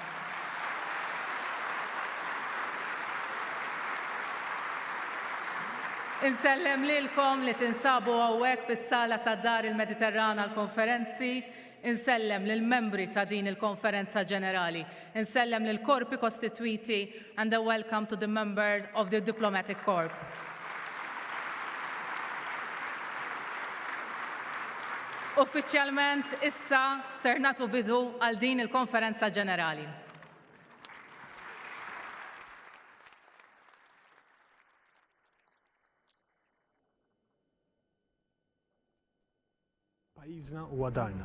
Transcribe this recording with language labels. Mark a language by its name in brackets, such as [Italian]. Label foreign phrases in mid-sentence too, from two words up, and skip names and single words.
[Maltese] Insellem lilkom li tinsabu hawnhekk fis-sala ta' Dar il-Mediterran għall-konferenzi, insellem lill-membri ta' din il-konferenza ġenerali, insellem lill-korpi kostitwiti [English] and a welcome to the members of the Diplomatic Corps. [Maltese] Uffiċjalment issa ser nagħtu bidu għal din il-konferenza ġenerali. Pajjiżna huwa darna.